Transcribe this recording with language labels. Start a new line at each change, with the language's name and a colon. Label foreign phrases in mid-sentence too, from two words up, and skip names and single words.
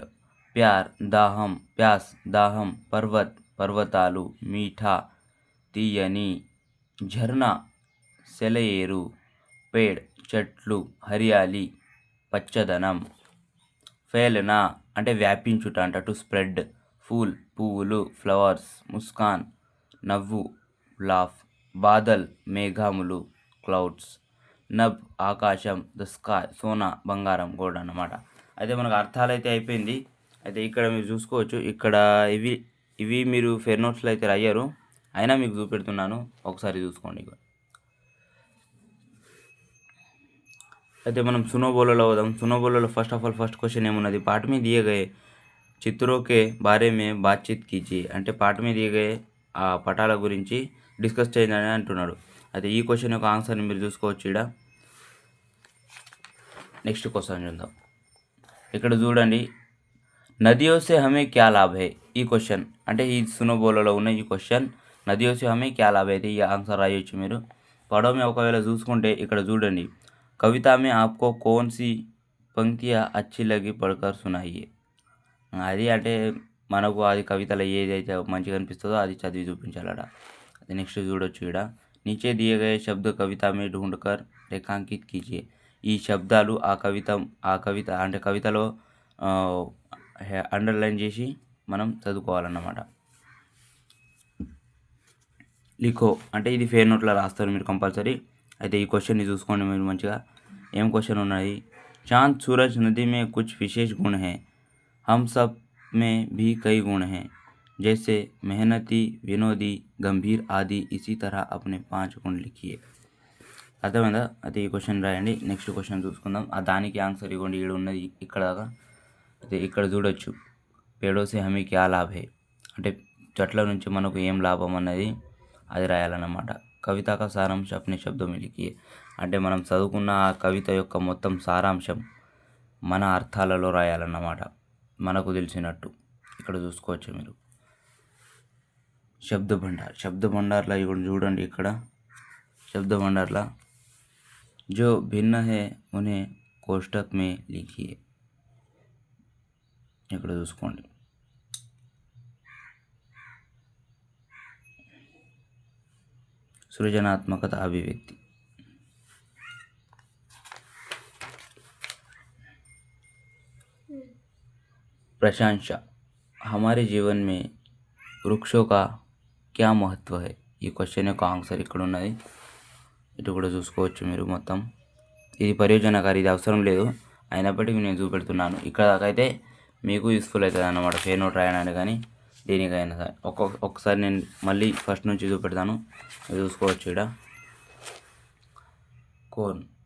Telugu: ప్యార్ దాహం, ప్యాస్ దాహం, పర్వత్ పర్వతాలు, మీఠా తీయని, ఝర్నా సెలయేరు, పేడ్ చెట్లు, హరియాలి పచ్చదనం, ఫేలనా అంటే వ్యాపించుట అంట,
English: to spread,
Telugu: ఫూల్ పువ్వులు, ఫ్లవర్స్, ముస్కాన్ నవ్వు, లాఫ్, బాదల్ మేఘములు, క్లౌడ్స్, నబ్ ఆకాశం,
English: the sky
Telugu: సోనా బంగారం, గోల్డ్ అన్నమాట. అయితే మనకు అర్థాలు అయితే అయిపోయింది. అయితే ఇక్కడ మీరు చూసుకోవచ్చు. ఇక్కడ ఇవి ఇవి మీరు
English: fair notes
Telugu: అయితే రాయరు, అయినా మీకు చూపెడుతున్నాను, ఒకసారి చూసుకోండి. అయితే మనం
Hindi: सुनो बोलो
Telugu: లో అవుదాం.
Hindi: सुनो बोलो లో
English: first of all first question
Telugu: ఏమున్నది? పాట మీద
Hindi: दिए गए चित्रों के बारे में बातचीत कीजिए.
Telugu: అంటే పాట మీద
Hindi: दिए गए
Telugu: ఆ పటాల గురించి డిస్కస్ చేయండి అని అంటున్నాడు. అయితే ఈ క్వశ్చన్ యొక్క ఆన్సర్ని మీరు చూసుకోవచ్చు. ఇక్కడ నెక్స్ట్ క్వశ్చన్ చూద్దాం. ఇక్కడ చూడండి.
Hindi: नदियों से हमें क्या लाभ है.
Telugu: ఈ క్వశ్చన్ అంటే ఈ
Hindi: सुनो बोलो
Telugu: లో ఉన్న ఈ క్వశ్చన్
Hindi: नदियों से हमें क्या लाभ
Telugu: అయితే ఈ ఆన్సర్ రాయొచ్చు మీరు. పడవ ఒకవేళ చూసుకుంటే ఇక్కడ చూడండి.
Hindi: कविता में आपको कौन सी पंक्तियाँ अच्छी लगी पढ़कर सुनाइए.
Telugu: అది అంటే మనకు అది కవితలో ఏదైతే మంచిగా అనిపిస్తుందో అది చదివి చూపించాలట. అది నెక్స్ట్ చూడొచ్చు. ఇక్కడ
Hindi: नीचे दिए गए शब्द कविता में ढूंढकर रेखांकित कीजिए.
Telugu: ఈ శబ్దాలు ఆ కవిత అంటే కవితలో అండర్లైన్ చేసి మనం చదువుకోవాలన్నమాట. లిఖో అంటే ఇది
English: fair note
Telugu: రాస్తారు మీరు కంపల్సరీ. అయితే ఈ క్వశ్చన్ని చూసుకోండి మీరు మంచిగా. ఏం క్వశ్చన్ ఉన్నాయి?
Hindi: चांद सूरज नदी में कुछ विशेष गुण हैं. हम सब में भी कई गुण हैं, जैसे मेहनती, विनोदी, गंभीर आदि. इसी तरह अपने 5 गुण लिखिए.
Telugu: అర్థమైందా? అయితే ఈ క్వశ్చన్ రాయండి. నెక్స్ట్ క్వశ్చన్ చూసుకుందాం. దానికి ఆన్సర్ ఇవ్వండి. ఇక్కడ ఉన్నది ఇక్కడ దాకా. అయితే ఇక్కడ చూడొచ్చు.
Hindi: पेड़ों से हमें क्या लाभ है
Telugu: అంటే చెట్ల నుంచి మనకు ఏం లాభం అన్నది అది రాయాలన్నమాట.
Hindi: कविता का सारांश अपने शब्दों में लिखिए
Telugu: అంటే మనం చదువుకున్న ఆ కవిత యొక్క మొత్తం సారాంశం మన అర్థాలలో రాయాలన్నమాట, మనకు తెలిసినట్టు. ఇక్కడ చూసుకోవచ్చు మీరు. శబ్ద భండార్లా ఇప్పుడు చూడండి. ఇక్కడ శబ్ద భండార్లా
Hindi: जो भिन्न है उन्हें कोष्टक में लिखिए.
Telugu: ఇక్కడ చూసుకోండి. సృజనాత్మకత అభివ్యక్తి.
Hindi: प्रशंसा. हमारे जीवन में वृक्षों का क्या महत्व है.
Telugu: ఈ క్వశ్చన్ యొక్క ఆన్సర్ ఇక్కడ ఉన్నది. ఇటు కూడా చూసుకోవచ్చు మీరు మొత్తం. ఇది పరియోజనకారి, ఇది అవసరం లేదు, అయినప్పటికీ నేను చూపెడుతున్నాను. ఇక్కడ దాకా అయితే మీకు యూస్ఫుల్ అవుతుంది అన్నమాట,
English: fair note
Telugu: రాయడానికి కానీ దేనికైనా సరే. ఒక్కసారి నేను మళ్ళీ ఫస్ట్ నుంచి చూపెడతాను, చూసుకోవచ్చు. ఇక్కడ కోన్